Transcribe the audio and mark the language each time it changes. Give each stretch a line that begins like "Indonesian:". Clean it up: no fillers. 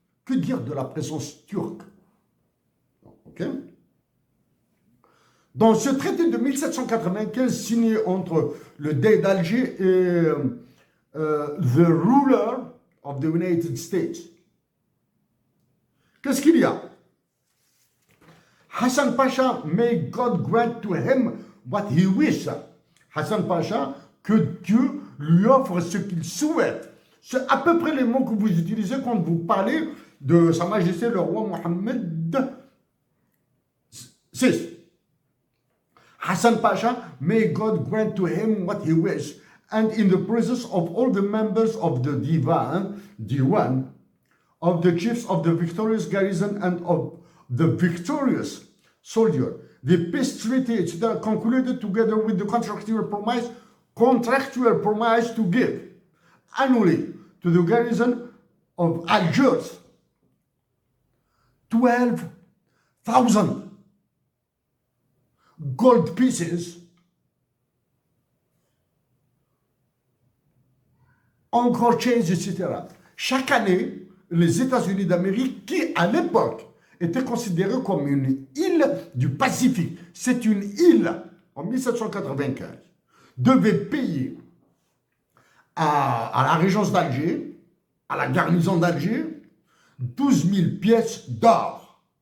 French: Que dire de la présence turque? Okay? Dans ce traité de 1795 signé entre le Dey d'Alger et
English: the ruler of the United States,
French: qu'est-ce qu'il y a?
English: Hassan Pasha, may God grant to him what he wishes.
French: Hassan Pasha, que Dieu lui offre ce qu'il souhaite. C'est à peu près les mots que vous utilisez quand vous parlez de Sa Majesté le roi Mohammed VI.
English: Hassan Pasha, may God grant to him what he wishes, and in the presence of all the members of the Diwan, of the chiefs of the victorious garrison and of the victorious soldier, the peace treaty is concluded together with the contractual promise contractual promise to give annually to the garrison of Algiers 12,000 gold pieces encore change, etc.
French: Chaque année, les États-Unis d'Amérique, qui à l'époque étaient considérés comme une île du Pacifique, c'est une île, en 1795, devaient payer à la régence d'Alger, à la garnison d'Alger, 12 000 pièces d'or.